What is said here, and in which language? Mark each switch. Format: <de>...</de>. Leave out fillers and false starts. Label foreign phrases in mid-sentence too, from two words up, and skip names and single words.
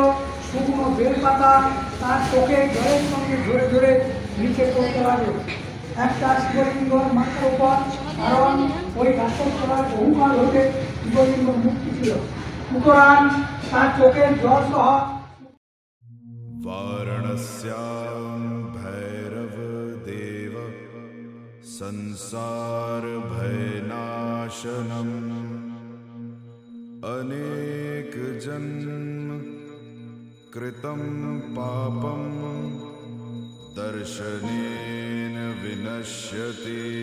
<bn>শুকনো বেল পাতা তার চোখে জলের সঙ্গে ধরে ধরে নিচে পড়তে লাগলো একটা শিবলিঙ্গর মাথার উপর, কারণ ওই গাছের তলায় বহুকাল হতে শিবলিঙ্গ মুক্তি ছিল। সুতরাং তার চোখের জল সহ</bn> <sa>वारणस्यां भैरव देव संसार भयनाशनम् अनेक जन्म कृतं पापं दर्शनेन विनश्यति।</sa>